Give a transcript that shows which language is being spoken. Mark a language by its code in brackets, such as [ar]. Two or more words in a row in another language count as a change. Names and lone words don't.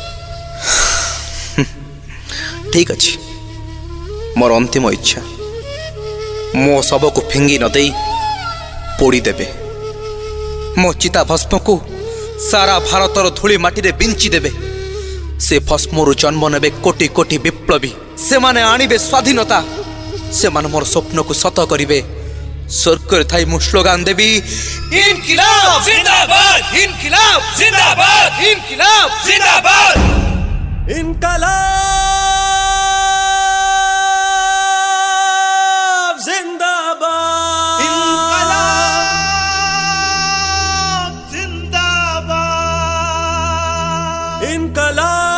[or] ଠିକ୍ ଅଛି ମୋର ଅନ୍ତିମ ଇଚ୍ଛା ମୋ ଶବ କୁ ଫିଙ୍ଗି ନ ଦେଇ ପୋଡ଼ି ଦେବେ ମୋ ଚିତା ଭସ୍ମ କୁ ସାରା ଭାରତର ଧୂଳି ମାଟି ରେ ବିଞ୍ଚି ଦେବେ ସେ ଭସ୍ମରୁ ଜନ୍ମ ନେବେ କୋଟି କୋଟି ବିପ୍ଳବୀ ସେ ମାନେ ଆଣିବେ ସ୍ୱାଧୀନତା ସେ ମାନେ ମୋର ସ୍ୱପ୍ନ କୁ ସତ କରିବେ ସ୍ୱର୍ଗ ଥାଇ ମୁଁ ସ୍ଲୋଗାନ ଦେବି [ur] انقلاب زندہ باد انقلاب زندہ باد انقلاب زندہ باد انقلاب زندہ باد انقلاب زندہ باد انقلاب